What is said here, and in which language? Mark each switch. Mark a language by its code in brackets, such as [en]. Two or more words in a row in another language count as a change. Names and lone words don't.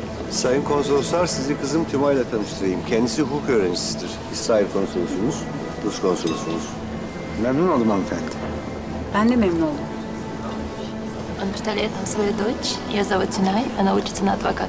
[tr] Sayın konsoloslar, sizi kızım Tümay'la tanıştırayım. Kendisi hukuk öğrencisidir. İsrail konsolosumuz, Rus konsolosumuz. Memnun oldum hanımefendi. Ben de memnun oldum. [ru] Он представляет нам свою дочь. Ее зовут Тюнай. Она учится на адвоката.